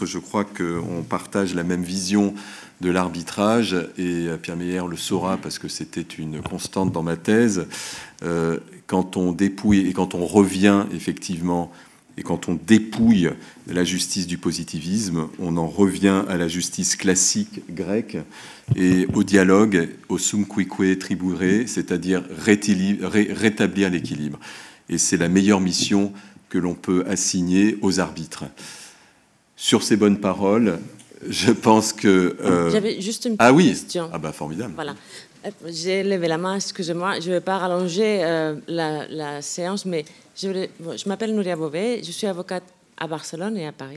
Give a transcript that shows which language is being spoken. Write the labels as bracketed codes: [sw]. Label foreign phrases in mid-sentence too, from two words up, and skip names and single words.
[fr] Je crois qu'on partage la même vision de l'arbitrage, et Pierre Meyer le saura parce que c'était une constante dans ma thèse. Quand on dépouille et quand on revient effectivement, et quand on dépouille la justice du positivisme, on en revient à la justice classique grecque et au dialogue, au [la] sum cuique tribure, [fr] c'est-à-dire rétablir l'équilibre. Et c'est la meilleure mission que l'on peut assigner aux arbitres. Sur ces bonnes paroles, je pense que... J'avais juste une petite question. Ah bah formidable. Voilà. J'ai levé la main, excusez-moi. Je ne vais pas rallonger la séance, mais je m'appelle Nouria Beauvais, je suis avocate à Barcelone et à Paris.